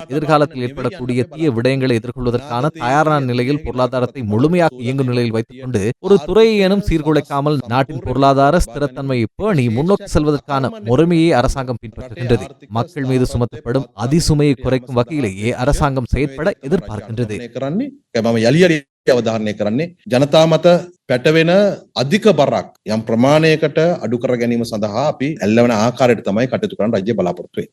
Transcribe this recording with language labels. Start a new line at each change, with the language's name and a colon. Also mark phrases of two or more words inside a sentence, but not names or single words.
Tamil: எதிர்காலத்தில் ஏற்படக்கூடிய தீய விடயங்களை எதிர்கொள்வதற்கான தயாரான நிலையில் பொருளாதாரத்தை முழுமையாக இயங்கும் நிலையில் வைத்துக் கொண்டு ஒரு துறையை ஏனும் சீர்குலைக்காமல் நாட்டின் பொருளாதார ஸ்திரத்தன்மையை பேணி முன்னோக்கி செல்வதற்கான முறைமையை அரசாங்கம் பின்பற்றுகின்றது. மக்கள் மீது சுமத்தப்படும் அதிசுமையை குறைக்கும் வகையிலேயே அரசாங்கம் செயற்பட எதிர்பார்க்கின்றது.
Sinhala: අවධාරණය කරන්නේ ජනතා මත පැටවෙන අධික බරක් යම් ප්‍රමාණයකට අඩු කර ගැනීම සඳහා අපි ඇල්ලවන ආකාරයට තමයි කටයුතු කරන්න රජය බලාපොරොත්තු වෙන්නේ.